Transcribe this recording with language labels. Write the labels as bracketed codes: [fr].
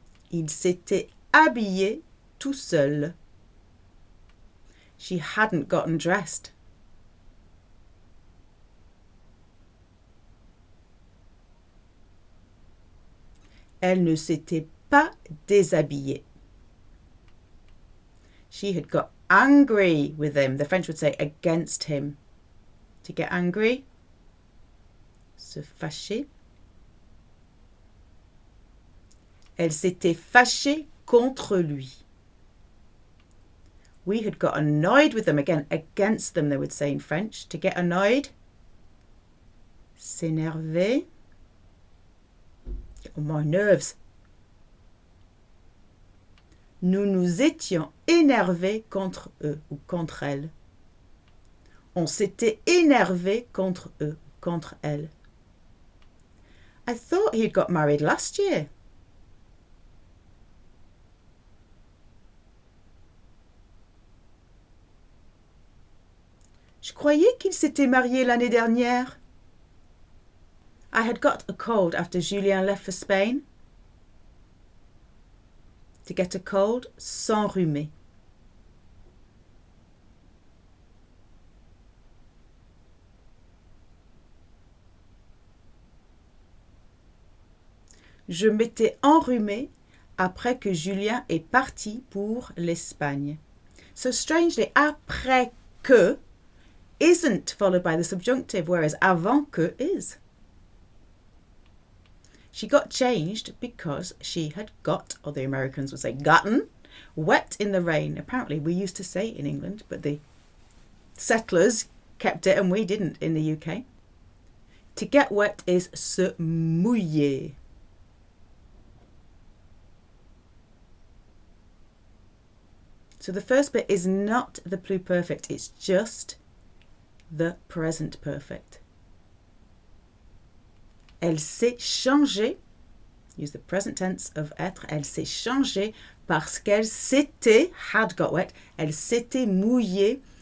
[fr] Il s'était habillé tout seul. [en] She hadn't gotten dressed. [fr] Elle ne s'était pas déshabillée. [en] She had got angry with him. The French would say against him. To get angry, se fâcher. [fr] Elle s'était fâchée contre lui. [en] We had got annoyed with them. Again, against them, they would say in French. To get annoyed, s'énerver. Oh, my nerves. [fr] Nous nous étions énervés contre eux ou contre elles. On s'était énervé contre eux, contre elles. [en] I thought he'd got married last year. [fr] Je croyais qu'il s'était marié l'année dernière. [en] I had got a cold after Julien left for Spain. To get a cold, s'enrhumer. [fr] Je m'étais enrhumé après que Julien est parti pour l'Espagne. [en] So strangely, après que isn't followed by the subjunctive, whereas avant que is. She got changed because she had got, or the Americans would say gotten, wet in the rain. Apparently we used to say it in England, but the settlers kept it and we didn't in the UK. To get wet is se mouiller. So the first bit is not the pluperfect, it's just the present perfect. [fr] Elle s'est changée, use the present tense of être, elle s'est changée parce qu'elle s'était, [en] had got wet, [fr] elle s'était mouillée.